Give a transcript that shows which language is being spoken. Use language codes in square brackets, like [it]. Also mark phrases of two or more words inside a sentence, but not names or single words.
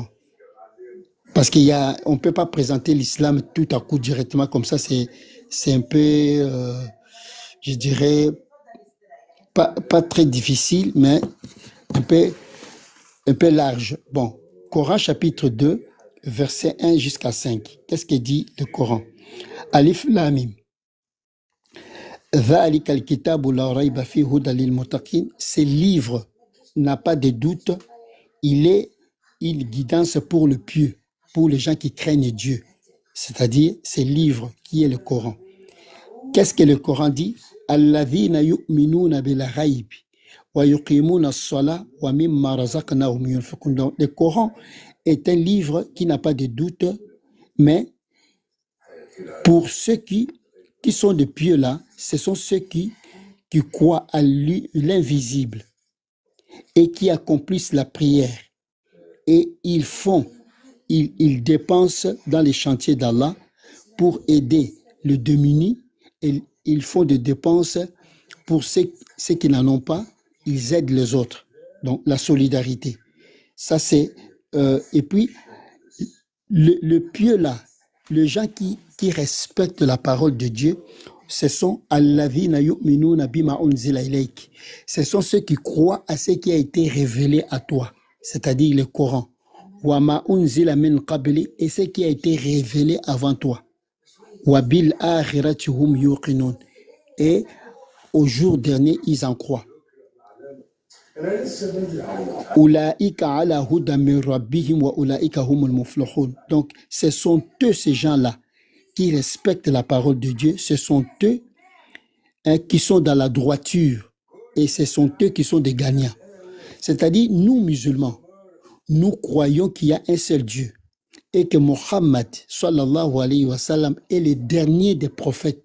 [fr] Parce on ne peut pas présenter l'islam tout à coup directement comme ça, c'est un peu, je dirais, pas très difficile, mais un peu large. Bon, Coran chapitre 2, verset 1 jusqu'à 5. Qu'est-ce que dit le Coran? [ar] ألف لام ميم. ذلك الكتاب لا ريب فيه هدى للمتقين. [fr] Ce livre n'a pas de doute, il est une guidance pour le pieux, pour les gens qui craignent Dieu. C'est-à-dire, ce livre qui est le Coran. Qu'est-ce que le Coran dit? [ar] الذين يؤمنون بالغيب ويقيمون الصلاة ومما رزقناهم ينفقون. [fr] Donc, le Coran est un livre qui n'a pas de doute, mais pour ceux qui sont de pieux là, ce sont ceux qui croient à l'invisible et qui accomplissent la prière. Et ils dépensent dans les chantiers d'Allah pour aider le démuni, et ils font des dépenses pour ceux qui n'en ont pas, ils aident les autres. Donc la solidarité. Ça c'est et puis le pieux là, les gens qui respectent la parole de Dieu, ce sont [ar] الذين يؤمنون بما أنزل إليك. [fr] Ce sont ceux qui croient à ce qui a été révélé à toi, c'est-à-dire le Coran. [ar] وما أنزل من قبل, [fr] et ce qui a été révélé avant toi. [ar] وبالآخرة هم يوقنون, [fr] et au jour dernier ils en croient. [ar] أولئك على هدى من ربهم وأولئك هم المفلحون. [fr] Donc ce sont eux, ces gens-là, qui respectent la parole de Dieu, ce sont eux qui sont dans la droiture, et ce sont eux qui sont des gagnants. C'est-à-dire, nous musulmans, nous croyons qu'il y a un seul Dieu et que Mohammed [ar] صلى الله عليه وسلم [fr] est le dernier des prophètes.